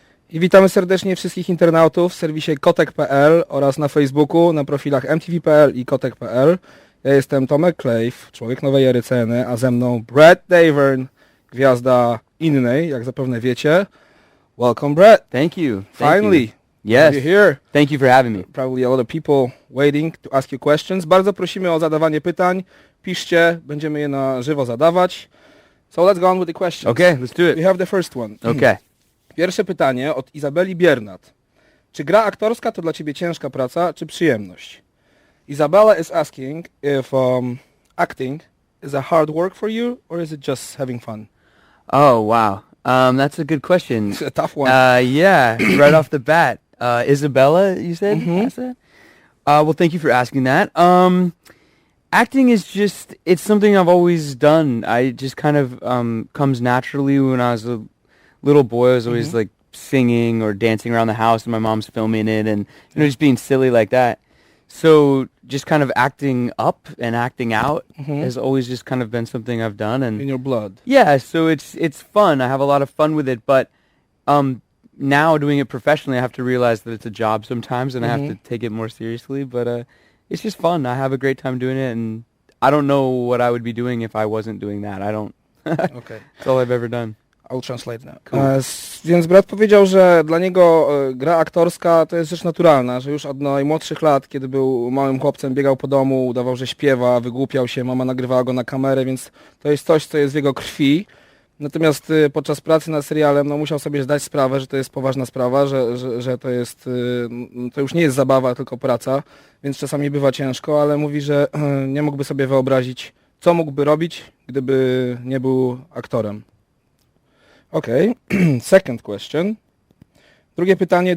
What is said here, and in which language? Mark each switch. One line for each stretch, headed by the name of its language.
Polish: I witamy serdecznie wszystkich internautów w serwisie Kotek.pl oraz na Facebooku, na profilach MTV.pl i Kotek.pl. Ja jestem Tomek Klejf, człowiek nowej ery sceny, a ze mną Brettem Davernem, gwiazda innej, jak zapewne wiecie.
English: Welcome, Brett. Thank you. Finally. Yes. You're here. Thank you for having me. Probably a lot of people waiting to ask you questions.
Polish: Bardzo prosimy o zadawanie pytań. Piszcie, będziemy je na żywo zadawać.
English: So let's go on with the questions. Okay, let's do it. We have the first one. Okay.
Polish: Pierwsze pytanie od Izabeli Biernat. Czy gra aktorska to dla ciebie ciężka praca, czy przyjemność?
English: Isabella is asking if acting is a hard work for you, or is it just having fun? Oh, wow. That's a good question. It's a tough one. Yeah, right off the bat. Isabella, you said? Mhm. Well, thank you for asking that. Acting is just, it's something I've always done. I just kind of comes naturally. When I was a little boy, I was always like singing or dancing around the house and my mom's filming it and just being silly like that. So just kind of acting up and acting out has always just kind of been something I've done. And In your blood. yeah, so it's fun. I have a lot of fun with it, but now doing it professionally, I have to realize that it's a job sometimes and I have to take it more seriously, but it's just fun. I have a great time doing it, and I don't know what I would be doing if I wasn't doing that. I don't. Okay. It's all I've ever done. I'll translate now. Cool.
Polish: Więc brat powiedział, że dla niego gra aktorska to jest rzecz naturalna, że już od najmłodszych lat, kiedy był małym chłopcem, biegał po domu, udawał, że śpiewa, wygłupiał się, mama nagrywała go na kamerę, więc to jest coś, co jest w jego krwi. Natomiast podczas pracy nad serialem musiał sobie zdać sprawę, że to jest poważna sprawa, że to jest, to już nie jest zabawa, tylko praca, więc czasami bywa ciężko, ale mówi, że nie mógłby sobie wyobrazić, co mógłby robić, gdyby nie był aktorem. Okej.
English: Second question.
Polish: Drugie pytanie.